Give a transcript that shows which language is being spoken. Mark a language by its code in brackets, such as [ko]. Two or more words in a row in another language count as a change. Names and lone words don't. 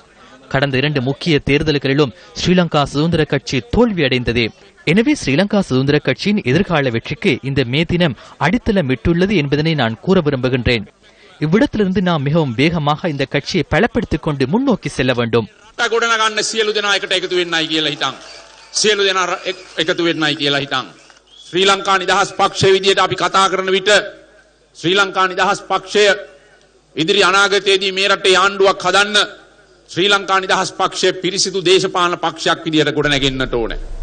[ta] கடந்த 2 முக்கிய தேர்தல்களிலும் ஸ்ரீலங்கா சுதந்திர கட்சி தோல்வியடைந்தது. எனவே ஸ்ரீலங்கா சுதந்திர கட்சியின் எதிர்கால வெற்றிக்கு இந்த மே தினம் அடித்தளமிட்டுள்ளது என்பதனை நான் கூற விரும்புகின்றேன். இவ்விடத்திலிருந்து நாம் மிகவும் வேகமாக இந்த கட்சியை பலப்படுத்திக் கொண்டு முன்னோக்கி செல்ல வேண்டும். [si] ගොඩනගන්න සියලු දෙනා එකට එකතු වෙන්නයි කියලා හිතන්. සියලු දෙනා එකතු වෙන්නයි කියලා හිතන්. ශ්‍රී ලංකා නිදහස් පක්ෂය විදියට අපි කතා කරන විට ශ්‍රී ලංකා නිදහස් පක්ෂය ඉදිරි අනාගතයේදී මේ රටේ ආණ්ඩුවක් හදන්න ශ්‍රී ලංකා නිදහස් පක්ෂය පිරිසිදු දේශපාලන පක්ෂයක් විදියට ගොඩනගෙන්නට ඕනේ.